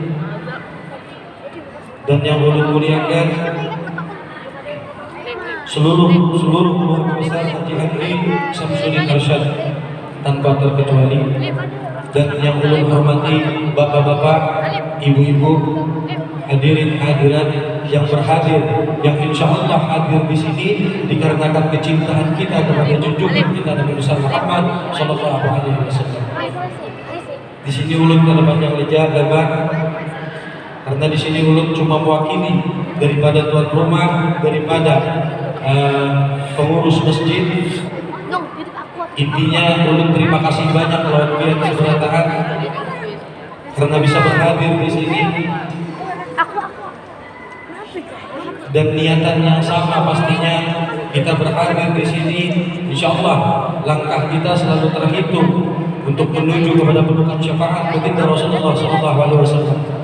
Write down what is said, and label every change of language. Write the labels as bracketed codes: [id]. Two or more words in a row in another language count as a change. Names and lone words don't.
[id] Dan yang muliakan seluruh keluarga besar Haji Andri Samsudin Arsyad tanpa terkecuali. Dan yang hormati bapak-bapak, ibu-ibu, hadirin hadirat yang berhadir, yang [ar] insya Allah [id] hadir di sini dikarenakan kecintaan kita kepada junjungan kita Nabi besar Muhammad [ar] Sallallahu Alaihi Wasallam. [bjn] Di sini ulun kada banyak leja lebar, karena di sini ulun cuma mewakili daripada tuan rumah, daripada pengurus masjid. Intinya ulun terima kasih banyak lawan pihak keseberatahan karena bisa berhadir di sini. [id] Dan niatan yang sama pastinya kita berhadir di sini. [ar] Insya Allah [id] langkah kita selalu terhitung untuk menuju kepada pelukan syafaat baginda Rasulullah [ar] Sallallahu Alaihi Wasallam.